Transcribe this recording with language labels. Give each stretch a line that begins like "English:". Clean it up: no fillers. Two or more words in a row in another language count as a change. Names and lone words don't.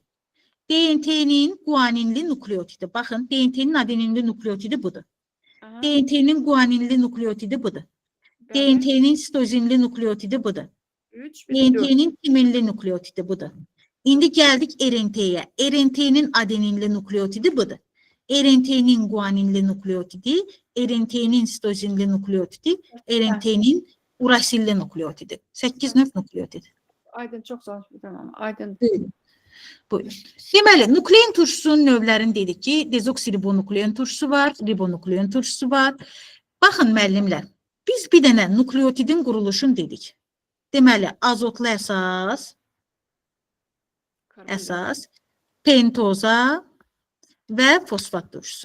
Azerbaijani: DNT-nin guaninli nukleotidi. Baxın, DNT-nin adeninli nukleotidi budur. Aha, DNT-nin guaninli nukleotidi budur. bəli. DNT-nin sitozinli nukleotidi budur. 3, bir de 4. DNT-nin timinli nukleotidi budur. İndi gəldik RNT-yə. RNT-nin adeninli nukleotidi budur. RNT-nin guaninli nukleotidi, RNT-nin sitozinli nukleotidi, RNT-nin urasilli nukleotidi. 8 növ nukleotid. Aydın, çox sağ ol. Tamam, Aydın. Buyurun. Deməli, nuklein turşusunun növlərini dedik ki, dezoksiribonuklein turşusu var, ribonuklein turşusu var. Baxın müəllimlər, biz bir dənə nukleotidin quruluşunu dedik. Deməli, azotlu əsas, pentoza və fosfat turşusu.